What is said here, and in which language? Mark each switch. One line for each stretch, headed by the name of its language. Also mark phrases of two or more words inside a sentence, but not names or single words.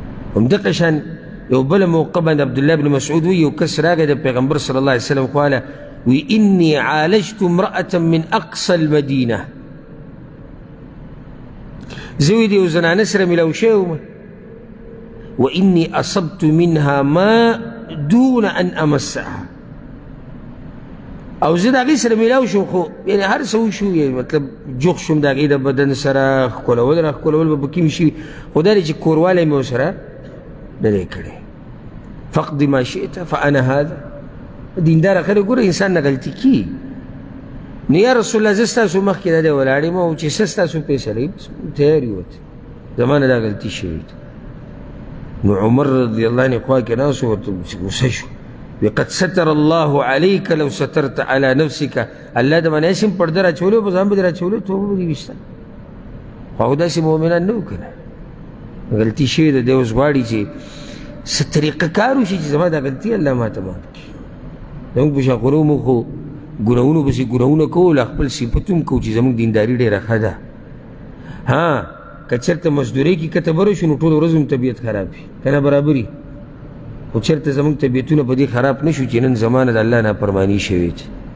Pashto: همدقه شان یو بله موقع باندې عبدالله بن مسعود وی یو کس راغی د پیغمبر صلی الله علیه وسلم خواله وی
Arabic: انی عالجت امرأة من اقصى المدینه
Pashto: زوی د یو زنانه سره میلاو شوی وم
Arabic: وانی اصبت منها ما دون ان امسها
Pashto: او زه د هغې سره میلاو شوم خو یعنې هر څه وشو مطلب جوخ شوم د هغې د بدن سره ښکلول را ښکلول به پکې مې شوي خو دا دی چې کوروالی مې ورسره نه دی کړی
Arabic: فقد ما شئت فانا هذا
Pashto: دینداره خلک ګوره انسان نه غلطي کي نو
Arabic: یا رسول الله
Pashto: زه ستاسو مخکې دا دی ولاړ یم او چې څه ستاسو فیصله وي تیار یې وت زما نه دا غلطي شوې نو عمر
Arabic: رضی الله عنه
Pashto: خوا کې ناست ورته غوسه شو
Arabic: قد ستر الله عليك لو سترت على نفسك
Pashto: الله د باندې اسم پرده راچولې په ځان باندې راچولې توبه دې وشته خو داسې مؤمنان نه وکړه غلطي شوې ده دی اوس غواړي چې څه طریقه کار وشي چې زما دا غلطي الله ماته مات کړي زموږ په شاقرو موږ خو ګناهونو پسې ګناهونه کوو له خپل صفت هم کوو چې زموږ دینداري ډېره ښه ده ها که چېرته مزدورۍ کې کته بره شو نو ټوله ورځ هم طبیعت خراب وي که نه برابري خو چېرته زموږ طبیعتونه په دې خراب نه شو چې نن زمانه د الله نافرماني شوې ده